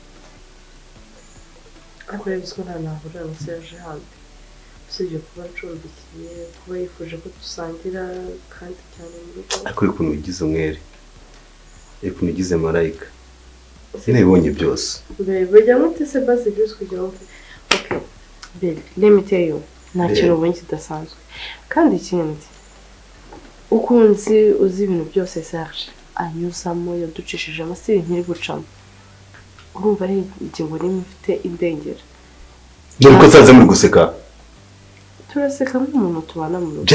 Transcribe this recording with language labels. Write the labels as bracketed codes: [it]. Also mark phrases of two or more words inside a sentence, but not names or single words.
[rw] Ariko rero biziko nta nahura na Serge hano. Usibye kuba ncumbikiye, kuba yifuje ko dusangira kandi cyane mu rugo. Ariko ukuntu wigize umwere. Ukuntu ugize marayika. Sinabibonye byose. Bajya Mutesi basi byose kugira ngo okay. [en] Baby, let me tell you. [rw] Nta kintu ubonye kidasanzwe. Kandi ikindi ukunzi uzi ibintu byose Serge anyuzamo yaducishije amasiri nkiri gucamo. Urumva ari ingingo nimwe ifite indengera. Dore ko nsanze muri guseka. Turaseka nk'umuntu tubana mu rugo.